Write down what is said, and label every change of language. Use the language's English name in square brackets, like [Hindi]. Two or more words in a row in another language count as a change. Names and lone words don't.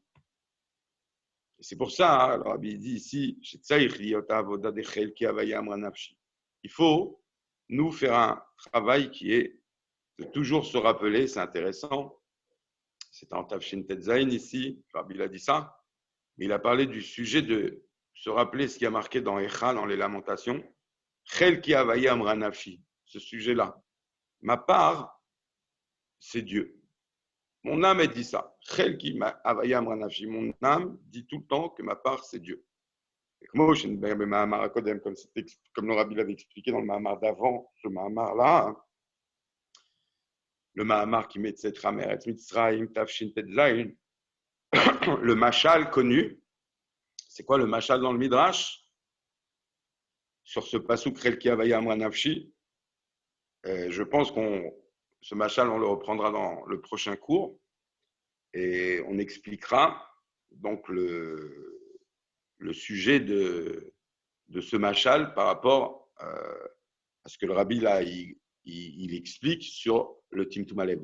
[French] Et c'est pour ça, le Rabbi dit ici, il faut nous faire un travail qui est de toujours se rappeler, c'est intéressant, c'est en Tafshin Tetzain ici, le Rabbi a dit ça, mais il a parlé du sujet de se rappeler ce qui a marqué dans Echa, dans les Lamentations, [Hebrew] חלקי הוי' אמרה נפשי, [French] ce sujet-là. Ma part, c'est Dieu. Mon âme, elle dit ça. [Hebrew] חלקי הוי' אמרה נפשי. [French] Mon âme dit tout le temps que ma part, c'est Dieu. Comme le Rabbi l'avait expliqué dans le Mahamar d'avant, ce Mahamar-là, le Mahamar qui met cette Ramer et Mitzrayim, Tafshin Tetzain, le Machal connu, c'est quoi le Machal dans le Midrash? Sur ce pasuk [Hebrew] חלקי הוי' אמרה נפשי, [French] je pense ce Machal, on le reprendra dans le prochain cours et on expliquera donc le sujet de ce Machal par rapport à ce que le Rabbi là, il explique sur le [Hebrew] טמטום הלב.